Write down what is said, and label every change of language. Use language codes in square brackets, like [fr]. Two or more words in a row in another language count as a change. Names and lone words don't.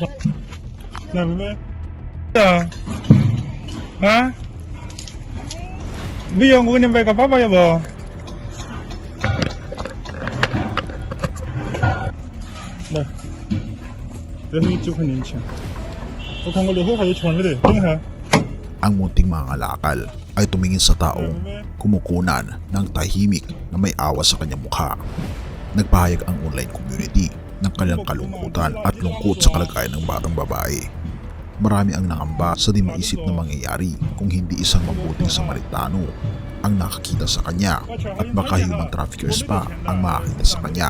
[zh] 来，妹妹。啊？啊？没有，我给你买个粑粑要不？来，这里9块零钱，我看我那会还有钱没得，等一下。 [tl] Ang munting mga ngalakal ay tumingin sa taong kumukunan ng tahimik na may awa sa kanyang mukha. Nagpahayag ang online community ng kanilang kalungkutan at lungkot sa kalagayan ng batang babae. Marami ang nangamba sa di maisip na mangyayari kung hindi isang mabuting Samaritano ang nakakita sa kanya at baka [en] human traffickers [tl] pa ang makakita sa kanya.